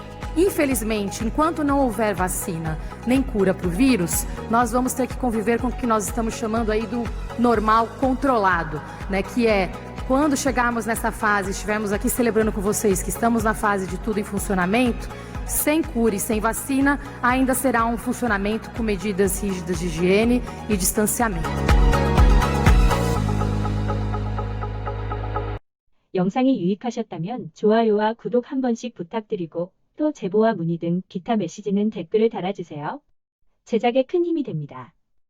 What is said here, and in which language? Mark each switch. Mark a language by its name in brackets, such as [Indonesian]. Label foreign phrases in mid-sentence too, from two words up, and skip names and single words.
[Portuguese] Infelizmente, enquanto não houver vacina nem cura para o vírus, nós vamos ter que conviver com o que nós estamos chamando aí do normal controlado, né? Que é quando chegarmos nessa fase, estivermos aqui celebrando com vocês que estamos na fase de tudo em funcionamento, sem cura e sem vacina, ainda será um funcionamento com medidas rígidas de higiene e distanciamento. [Korean] 영상이 유익하셨다면 좋아요와 구독 한 번씩 부탁드리고 또 제보와 문의 등 기타 메시지는 댓글을 달아주세요. 제작에 큰 힘이 됩니다.